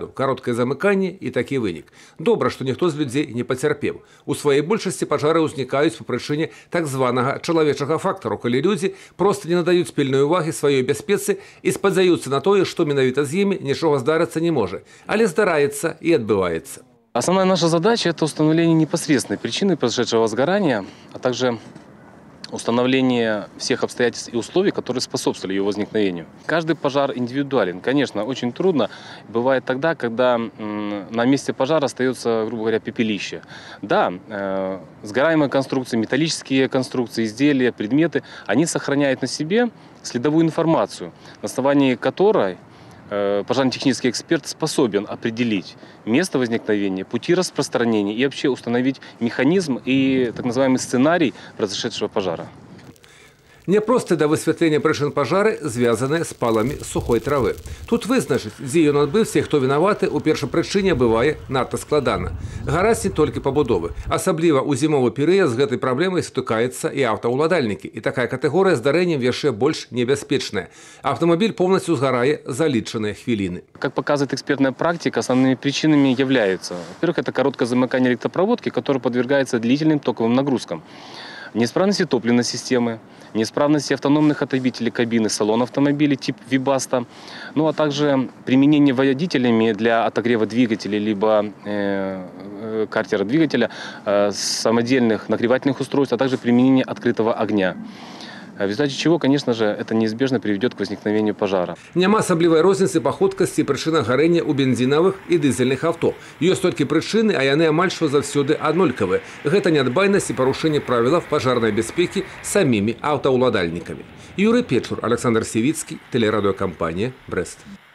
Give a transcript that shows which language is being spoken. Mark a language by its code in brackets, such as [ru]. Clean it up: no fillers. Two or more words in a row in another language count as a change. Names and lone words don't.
[be] Кароткае замыканне і такі вынік. Добра, што ніхто з людзей не пацярпеў. У сваёй большасці пажары ўзнікаюць па прычыне так званага чалавечага фактару, калі людзі проста не надаюць пільной увагі сваёй бяспецы і спадзяюцца на тое, што менавіта з імі нічога здарыцца не можа. Але здараецца і адбываецца. [ru] Основная наша задача – это установление непосредственной причины произошедшего возгорания, а также установление всех обстоятельств и условий, которые способствовали его возникновению. Каждый пожар индивидуален. Конечно, очень трудно бывает тогда, когда на месте пожара остается, грубо говоря, пепелище. Да, сгораемые конструкции, металлические конструкции, изделия, предметы, они сохраняют на себе следовую информацию, на основании которой пожарно-технический эксперт способен определить место возникновения, пути распространения и вообще установить механизм и так называемый сценарий произошедшего пожара. [be] Няпросты да высвятлення прычын пажары звязаныя з паламі сухой травы. Тут вызначыць, дзе ён адбыўся і хто вінаваты, у першапрычыне бывае надта складана. Гараць не толькі пабудовы. Асабліва ў зімовы перыяд з гэтай праблемай сутыкаецца і аўтаўладальнікі. І такая катэгорыя здарэнняў яшчэ больш небяспечная. Аўтамабіль поўнасцю згарае за лічаныя хвіліны. [ru] Как показывает экспертная практика, основными причинами являются, во-первых, это короткое замыкание электропроводки, которое подвергается длительным токовым нагрузкам. Неисправности топливной системы, неисправности автономных отопителей кабины, салона автомобиля тип Вибаста, ну а также применение водителями для отогрева двигателя либо картера двигателя самодельных нагревательных устройств, а также применение открытого огня. В результате чего, конечно же, это неизбежно приведет к возникновению пожара. [be] Няма асаблівай розніцы па хуткасці і прычынах гарэння ў бензінавых і дызельных авто. Ёсць толькі прычыны, а яны амаль што заўсёды аднолькавыя. Гэта нядбайнасць і парушэнне правілаў пажарнай бяспекі самімі аўтаўладальнікамі. [ru] Юрый Печур, Александр Севицкий, телерадиокомпания «Брест».